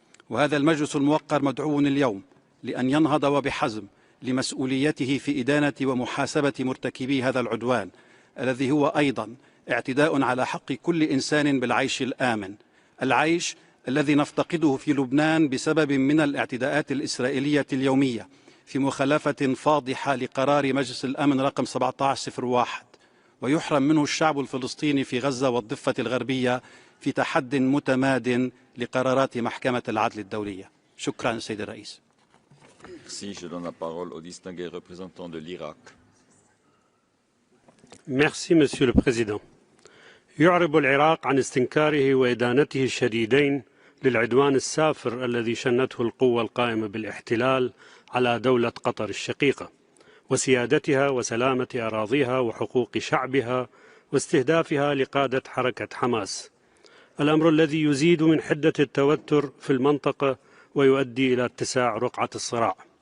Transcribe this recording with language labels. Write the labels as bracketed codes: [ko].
[ar] وهذا المجلس الموقر مدعو اليوم لأن ينهض وبحزم لمسؤوليته في إدانة ومحاسبة مرتكبي هذا العدوان الذي هو أيضا اعتداء على حق كل إنسان بالعيش الآمن، العيش الذي نفتقده في لبنان بسبب من الاعتداءات الإسرائيلية اليومية في مخالفة فاضحة لقرار مجلس الأمن رقم 1701، ويحرم منه الشعب الفلسطيني في غزة والضفة الغربية في تحد متماد لقرارات محكمة العدل الدولية. شكرا سيد الرئيس. [fr] Merci. Je donne la parole au distingué représentant de l'Irak. Merci, Monsieur le Président. [ar] يعرب العراق عن استنكاره وإدانته الشديدين للعدوان السافر الذي شنته القوة القائمة بالاحتلال على دولة قطر الشقيقة وسيادتها وسلامة أراضيها وحقوق شعبها واستهدافها لقادة حركة حماس، الأمر الذي يزيد من حدة التوتر في المنطقة ويؤدي إلى اتساع رقعة الصراع.